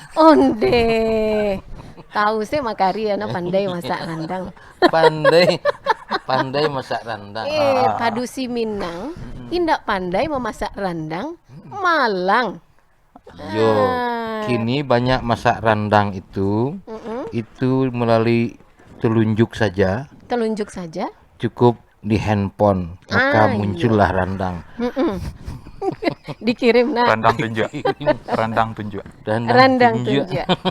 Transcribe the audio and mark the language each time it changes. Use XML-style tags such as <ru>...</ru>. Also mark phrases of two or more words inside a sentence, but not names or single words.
<min>Onde.</min> <id>Tahu sih Mak Kari ya pandai masak rendang. Pandai masak rendang. Padusi Minang tidak pandai memasak rendang, malang. Yo, kini banyak masak rendang itu melalui telunjuk saja. Telunjuk saja. Cukup di handphone, maka muncullah rendang. Dikirim nah. Rendang tunjuk. Rendang tunjuk. Rendang tunjuk.</id>